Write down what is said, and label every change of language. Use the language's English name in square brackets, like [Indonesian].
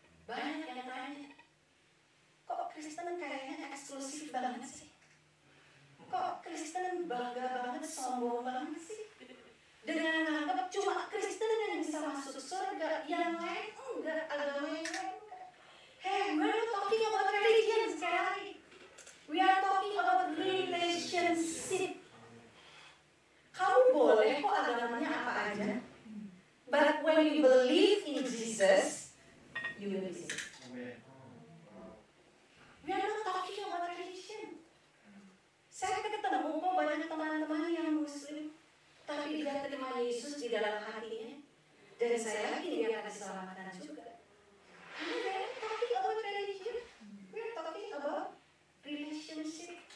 [Indonesian] Banyak yang tanya, kok Kristen kayaknya eksklusif banget sih? Kok Kristen bangga banget, sombong banget sih? Dengan menganggap cuma Kristen yang bisa masuk surga, yang lain enggak, agama yang lain enggak. [English] Hey, we're not talking about religion [Indonesian] sekali. [English] We are talking about relationship. [Indonesian] Kamu boleh kok agamanya apa aja, [English] but when you believe in Jesus, you will be saved. We are not talking about religion. [Indonesian] Saya ketemu kok banyak teman-teman yang Muslim, tapi dia terima Yesus di dalam hatinya, dan saya yakin dia akan diselamatkan juga. [English] We are not talking about religion. We are talking about relationship.